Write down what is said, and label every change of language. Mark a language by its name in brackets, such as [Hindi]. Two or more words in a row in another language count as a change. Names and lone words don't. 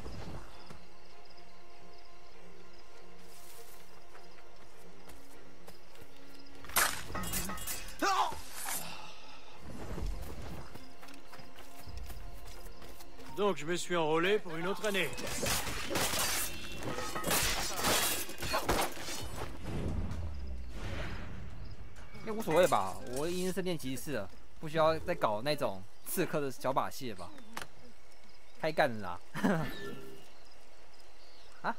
[French] Donc je me suis enrôlé pour une autre année. [Chinese] 应该无所谓吧，我已经是圣殿骑士了，不需要再搞那种刺客的小把戏了吧？太干了啦！啊？